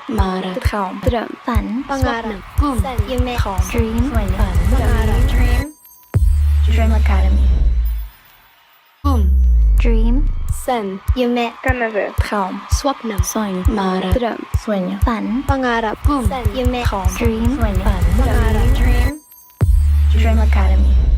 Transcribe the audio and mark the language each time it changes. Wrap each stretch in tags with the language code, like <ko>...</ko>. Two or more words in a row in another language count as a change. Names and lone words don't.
<de>Mara. Traum. Dröm.</de> <th>ฝัน</th> <tl>Pangarap.</tl> <en>Boom.</en> <ja>Sen. Yume.</ja> <en>Dream</en> <th>สวยงาม</th> <tl>Pangarap.</tl> <en>Dream Dream Academy. Boom. Dream</en> <ja>Sen. Yume.</ja> <en>Canada.</en> <de>Traum. Swapnam.</de> <th>สวยMara.</th> <sv>Dröm.</sv> <th>สวยงาม ฝัน</th> <tl>Pangarap.</tl> <en>Boom.</en> <ja>Sen. Yume.</ja> <de>Traum.</de> <en>Dream</en> <th>สวยงาม</th> <tl>Pangarap.</tl> <en>Dream Dream Academy.</en>